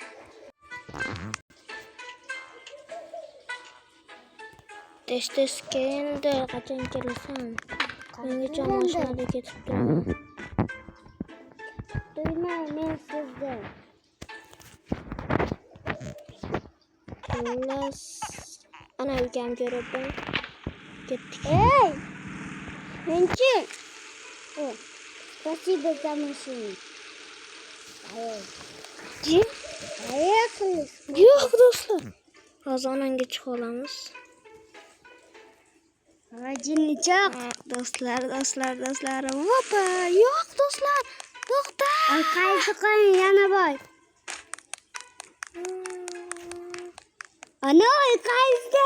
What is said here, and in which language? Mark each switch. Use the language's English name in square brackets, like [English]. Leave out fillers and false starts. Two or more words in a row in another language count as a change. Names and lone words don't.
[Uzbek] Tez keldi, qachon kelasan? Mengacha mashinada ketib turaman. Duyman men sizni. Xullas, ana ukam ko'ribdim. Ketdik. [Russian] Эй! Менчи! О, спасибо за машину. Поехали. [Uzbek] Yo'q do'stlar. Hozir onamga chiqib olamiz. Холодильничок. Do'stlar. Vopa, yo'q do'stlar. To'xta. Qaysi qo'ying yana boy. Ana qaysi?